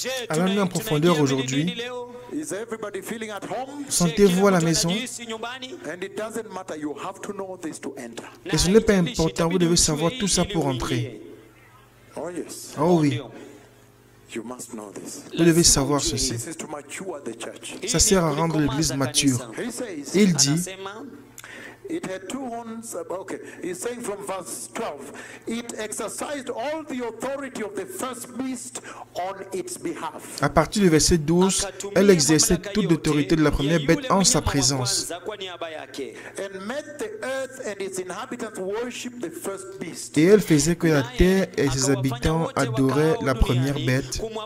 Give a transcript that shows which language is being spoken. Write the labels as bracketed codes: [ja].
[fr] Allons-nous en profondeur aujourd'hui? [en] Is everybody feeling at home? [fr] Sentez-vous à la maison? [en] And it doesn't matter, you have to know this to enter. [fr] Et ce n'est pas important, vous devez savoir tout ça pour entrer. [en] Oh yes, [fr] Oh oui, [en] you must know this. [fr] vous devez savoir ceci. [en] This is to mature the church. [fr] Ça sert à rendre l'Église mature. [en] He says, [fr] Il dit, [en] it had 2 horns. Okay, he's saying from verse 12, it exercised all the authority of the first beast on its behalf. [fr] à partir du verset 12, elle exerçait toute l'autorité de la première bête en sa présence. [en] And made the earth and its inhabitants worship the first beast. [fr] Et elle faisait que la terre et ses habitants adoraient la première bête,